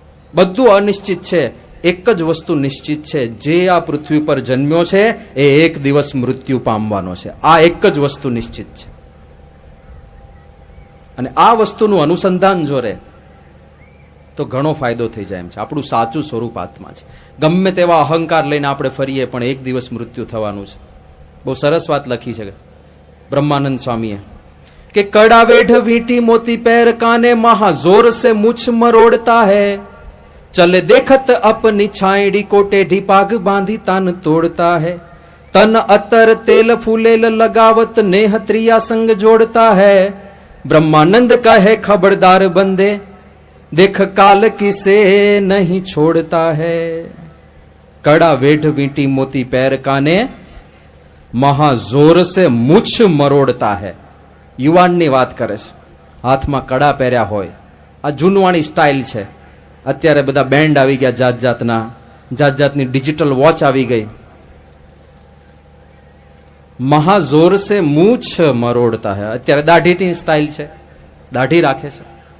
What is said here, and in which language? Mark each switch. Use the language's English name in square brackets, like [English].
[Gujarati] બધું અનિશ્ચિત છે. એક જ વસ્તુ નિશ્ચિત છે, જે આ પૃથ્વી પર જન્મ્યો છે એ એક દિવસ મૃત્યુ પામવાનો છે. આ એક જ વસ્તુ નિશ્ચિત છે. અને આ વસ્તુનું અનુસંધાન જો રહે તો ઘણો ફાયદો થઈ જાય એમ છે. આપણું સાચું સ્વરૂપ આત્મા છે. ગમે તેવા અહંકાર લઈને આપણે ફરીએ પણ એક દિવસ મૃત્યુ થવાનું છે. બહુ સરસ વાત લખી છે બ્રહ્માનંદ સ્વામીએ કે કડા વેઢ વીંટી મોતી [Hindi] पैर काने महा जोर से मुछ मरोड़ता है, चले देखत अपनी छायड़ी को टेढ़ी पाग बांधी तान तोड़ता है, तन अतर तेल फूलेल लगावत नेह त्रिया संग जोड़ता है, ब्रह्मानंद कहे खबरदार बंदे देख काल किसे नहीं छोड़ता है. कड़ा वेढ़ वींटी मोती पैर काने महा जोर से मुछ मरोड़ता है. [Gujarati] યુવાનની વાત કરે છે, હાથમાં કડા પહેર્યા હોય. આ જૂનવાણી સ્ટાઇલ છે. અત્યારે બધા બેન્ડ આવી ગયા, જાત જાતના, જાત જાતની ડિજિટલ વોચ આવી ગઈ. [Hindi] મહાજોર સે મૂછ મરોડતા હે. [Gujarati] અત્યારે દાઢીની સ્ટાઇલ છે, દાઢી રાખે છે.